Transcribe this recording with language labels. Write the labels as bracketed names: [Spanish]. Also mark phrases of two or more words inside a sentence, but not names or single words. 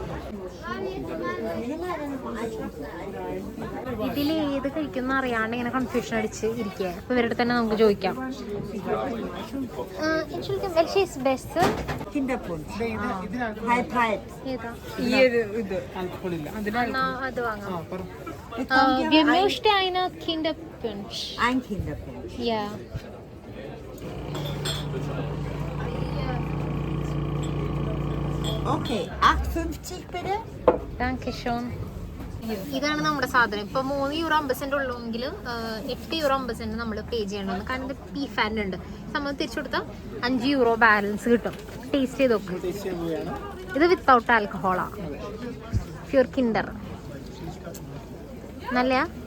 [Malayalam] ഇതിൽ ഏത് കഴിക്കുന്ന അറിയാണ്ട് ഇങ്ങനെ കൺഫ്യൂഷൻ അടിച്ച് ഇരിക്കുക. അപ്പോൾ ഇവരുടെ തന്നെ നമുക്ക് ചോദിക്കാം. അത് വാങ്ങാം. [German] Wir möchten eine Kinderpunsch. Ein Kinderpunsch. Ja. Okay, 8,50 bitte. Danke schön. [Malayalam] ഇതാണ് നമ്മുടെ സാധനം. ഇപ്പോൾ €3.50 ഉള്ളെങ്കിൽ €8.50 നമ്മൾ പേ ചെയ്യണമെന്ന്. കാരണം ഇത് പി ഫാൻ ഉണ്ട്. നമ്മൾ തിരിച്ചു കൊടുത്താൽ €5 ബാലൻസ് കിട്ടും. ടേസ്റ്റ് ചെയ്ത് നോക്കും. ഇത് [English] without alcohol. [Malayalam] പ്യൂർ കിൻഡർ. നല്ലയാ?